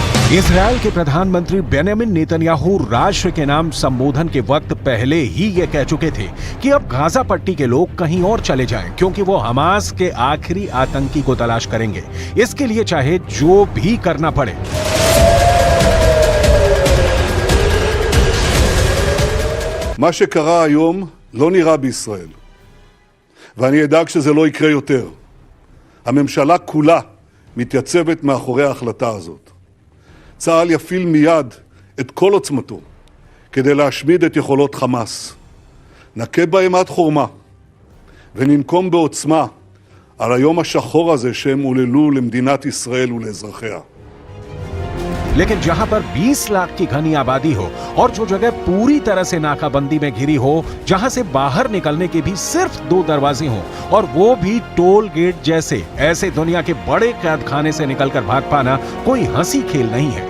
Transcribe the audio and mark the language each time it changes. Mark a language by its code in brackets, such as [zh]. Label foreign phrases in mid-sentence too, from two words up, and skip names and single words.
[hi] इजराइल के प्रधानमंत्री बेंजामिन नेतन्याहू राष्ट्र के नाम संबोधन के वक्त पहले ही ये कह चुके थे कि अब गाजा पट्टी के लोग कहीं और चले जाएं, क्योंकि वो हमास के आखिरी आतंकी को तलाश करेंगे, इसके लिए चाहे जो भी करना पड़े। [he] מה שקרה היום לא נראה בישראל, ואני אדאג שזה לא יקרה יותר. הממשלה כולה מתייצבת מאחורי ההחלטה הזאת. צה"ל יפעיל מיד את כל עוצמתו כדי להשמיד את יכולות חמאס. נכה בהם עד חורמה וננקום בעוצמה על היום השחור הזה שהם עוללו למדינת ישראל ולאזרחיה. [hi] लेकिन जहां पर 20 लाख की घनी आबादी हो और जो जगह पूरी तरह से नाकाबंदी में घिरी हो, जहां से बाहर निकलने के भी सिर्फ 2 दरवाजे हों और वो भी [en] toll gate [hi] जैसे, ऐसे दुनिया के बड़े कैद खाने से निकलकर भाग पाना कोई हंसी खेल नहीं है।